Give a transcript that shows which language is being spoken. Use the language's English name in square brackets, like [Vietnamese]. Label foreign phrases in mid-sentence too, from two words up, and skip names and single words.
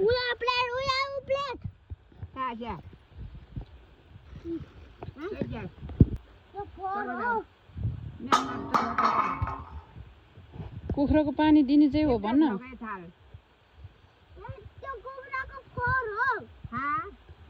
[Nepali] उया प्लेट Tak aja. Saja. त्यो फोर हो कुखुराको पानी दिने चाहिँ हो भन्न थाल. त्यो कुखुराको फोर हो Ha?